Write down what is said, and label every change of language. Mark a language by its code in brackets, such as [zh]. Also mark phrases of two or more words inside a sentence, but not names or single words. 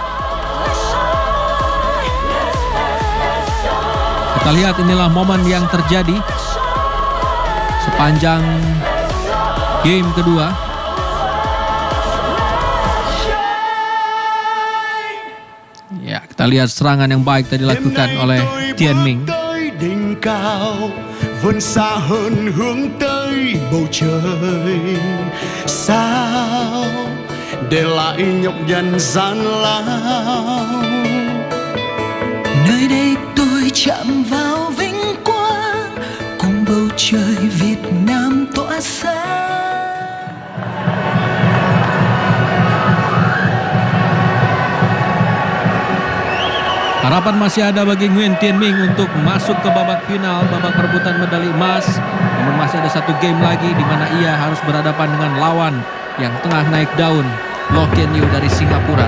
[id] Kita lihat inilah momen yang terjadi sepanjang game kedua. Ya, kita lihat serangan yang baik tadi dilakukan oleh Tian Ming. [vi] Đỉnh cao vươn xa hơn hướng tới bầu trời sao để lại nhọc nhằn gian lao. Nơi đây tôi chạm vào vinh quang cùng bầu trời Việt Nam tỏa sáng. [id] Harapan masih ada bagi Nguyen Tian Ming untuk masuk ke babak final, babak perebutan medali emas. Namun masih ada satu game lagi di mana ia harus berhadapan dengan lawan yang tengah naik daun, Loh Kin Yew dari Singapura.